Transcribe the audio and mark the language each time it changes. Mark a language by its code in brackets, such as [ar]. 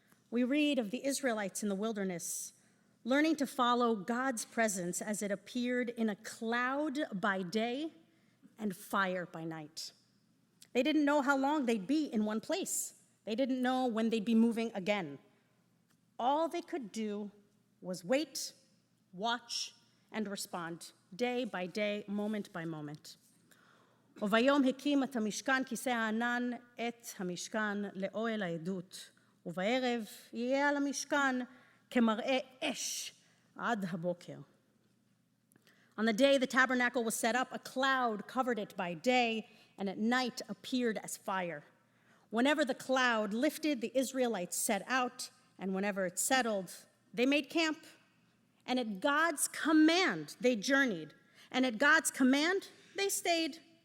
[en] We read of the Israelites in the wilderness learning to follow God's presence as it appeared in a cloud by day and fire by night. They didn't know how long they'd be in one place. They didn't know when they'd be moving again. All they could do was wait, watch, and respond, day by day, moment by moment. [he] וביום הקים את המשכן כיסא הענן את המשכן לאוהל העדות, ובערב יהיה על המשכן כמראה אש עד הבוקר. [en] On the day the tabernacle was set up, a cloud covered it by day, and at night appeared as fire. Whenever the cloud lifted, the Israelites set out, and whenever it settled, they made camp. And at God's command, they journeyed. And at God's command, they stayed.